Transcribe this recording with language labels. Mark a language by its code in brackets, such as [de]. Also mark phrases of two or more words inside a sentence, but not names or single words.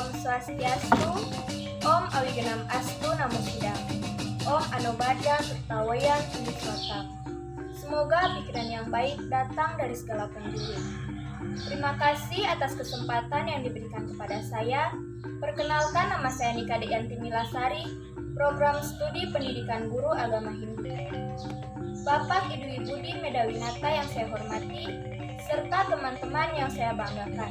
[sa] ॐ स्वस्त्यस्तु, ॐ अविघ्नमस्तु नमो बुद्धाय, ॐ आ नो भद्राः क्रतवो यन्तु विश्वतः. [id] Semoga pikiran yang baik datang dari segala penjuru. Terima kasih atas kesempatan yang diberikan kepada saya. Perkenalkan, nama saya Nika Deyanti Milasari, Program Studi Pendidikan Guru Agama Hindu. Bapak, Ibu Budi Medawinata yang saya hormati, serta teman-teman yang saya banggakan.